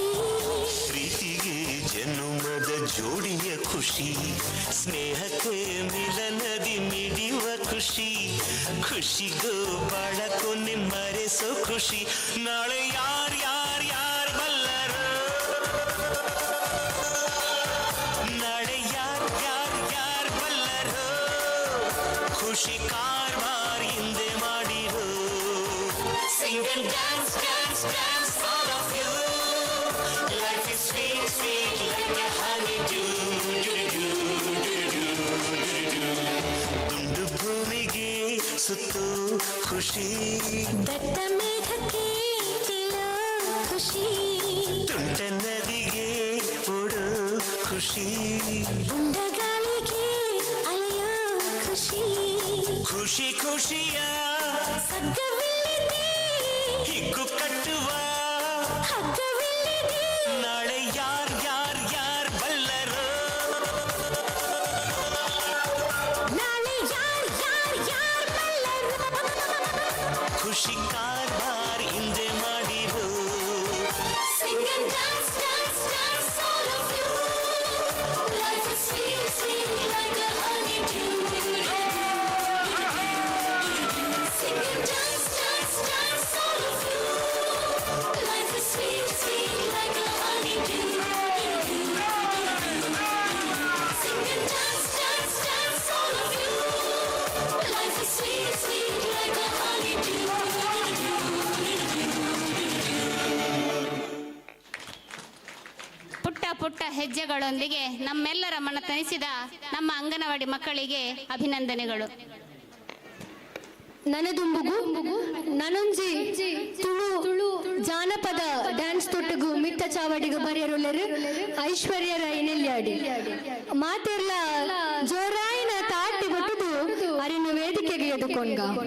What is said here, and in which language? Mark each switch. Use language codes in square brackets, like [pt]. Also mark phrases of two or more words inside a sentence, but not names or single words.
[kn] ಪ್ರೀತಿಗೆ ಜನ್ಮದ ಜೋಡಿಯ ಖುಷಿ ಸ್ನೇಹಕ್ಕೆ ಮಿಲನದಿ ಮಿಡಿಯುವ ಖುಷಿ ಖುಷಿಗೂ ಬಾಳ ಕೊನೆ ಮರೆಸೋ ಖುಷಿ ನಾಳೆ ಯಾರ್ ಬಲ್ಲರು ನಾಳೆ ಯಾರ್ ಬಲ್ಲರು ಖುಷಿ ಕಾರ್ಬಾರ್ ಹಿಂದೆ ಮಾಡಿರೋ [en] Sing and dance, dance, dance, all of you. Life is sweet, sweet like a honeydew. [kn] ದುಂಡು ಭೂಮಿಗೆ ಸುತ್ತು ಖುಷಿ ದಟ್ಟ ಮೇಘಕ್ಕೆ ತಿಳೋ ಖುಷಿ ತುಂಟ ನದಿಗೆ ಓಡೋ ಖುಷಿ ಉಂಡ ಗಾಳಿಗೆ ಅಲೆಯೋ ಖುಷಿ ಖುಷಿ ಖುಷಿಯ ಸಗ್ಗವಿಲ್ಲಿದೆ ಹಿಗ್ಗು ಕಟ್ಟುವ ಹಗ್ಗವಿಲ್ಲಿದೆ ನಾಳೆ ಯಾರ್ ಬಲ್ಲರು ನಾಳೆ ಯಾರ್ ಬಲ್ಲರು ಖುಷಿ ಕಾರ್ಬಾರ್ ಹಿಂದೆ ಮಾಡಿರೋ [en] Sing and dance, dance, dance, all of you. Life is sweet, sweet like a honeydew. Sing and dance, dance, dance, all of you. Life is sweet, sweet like a honeydew. Sing and dance, dance, dance, all of you. Life is sweet, sweet like a honeydew. [kn] ಪುಟ್ಟ ಹೆಜ್ಜೆಗಳೊಂದಿಗೆ ನಮ್ಮೆಲ್ಲರ ಮನ ತಣಿಸಿದ ನಮ್ಮ ಅಂಗನವಾಡಿ ಮಕ್ಕಳಿಗೆ ಅಭಿನಂದನೆಗಳು. [tcy] ನನದುಂಬುಗು ನನೊಂಜಿ ತುಳು ಜಾನಪದ ಡ್ಯಾನ್ಸ್ ತೊಟ್ಟುಗು ಮಿತ್ತ ಚಾವಡಿಗು ಬರೆಯರುಳ್ಳರು ಐಶ್ವರ್ಯ ರೈ ನೆಲ್ಯಾಡಿ ಮಾತೆರ್ಲ ಜೋರಾಯಿನ ತಾಟಿ ಬಟ್ಟುದು ಅರಿನ ವೇದಿಕೆಗೆ ಎದುಕೊಂಡ